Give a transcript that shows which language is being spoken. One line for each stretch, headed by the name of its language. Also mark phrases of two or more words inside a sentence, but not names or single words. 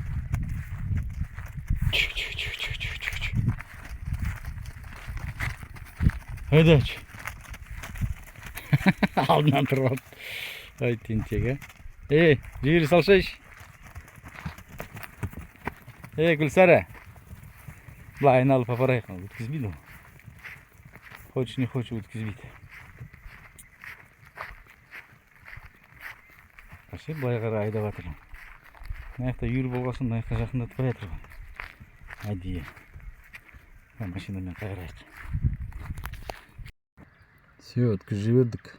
Turkish: Hadi aç.
Kazakh: Алдынан тұрып алды. Ай, тентек, а? Жібере салшайшы. Гүлсара. Былай айналып апарайық. Өткізбейді ол.
Russian: Хочешь, не хочешь,
Kazakh: өткізбейді. Қарсы, былай қарай айдап жатыр. Мына үйір болғасын, мына жақындатып қоя тұрған. Әдейі. Машинамен қайырайық. Все, өткізіп жібердік.